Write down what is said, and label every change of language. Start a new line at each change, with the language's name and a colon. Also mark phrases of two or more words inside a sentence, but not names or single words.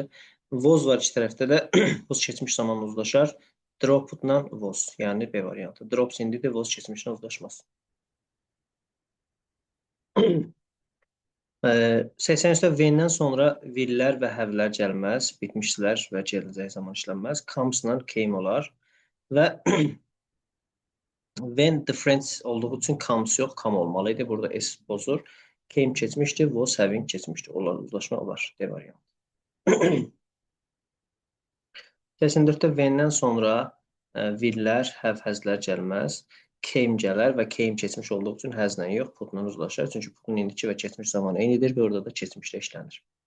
Azerbaijani: Was var iki tərəfdə də was keçmiş zamanla uzlaşar. Dropped-la was, yəni B variantı. Drops indidir, was keçmişlə uzlaşmaz. 83-də when-dən sonra will-lər və have-lər gəlməz, bitmişlər və gələcək zaman işlənməz. Comes-la came olar və
English: when the friends
Azerbaijani: olduğu üçün comes yox, come olmalıydı. Burada S bozur. Came keçmişdi,
English: was having
Azerbaijani: keçmişdi. Onlar uzlaşma olar. D variantı. 84-də when-dən sonra will-lər, have, həzlər gəlməz. Came gələr və came keçmiş olduğu üçün həzlə yox, putla uzlaşar. Çünki putun indiki və keçmiş zamanı eynidir və orada da keçmişdə işlənir.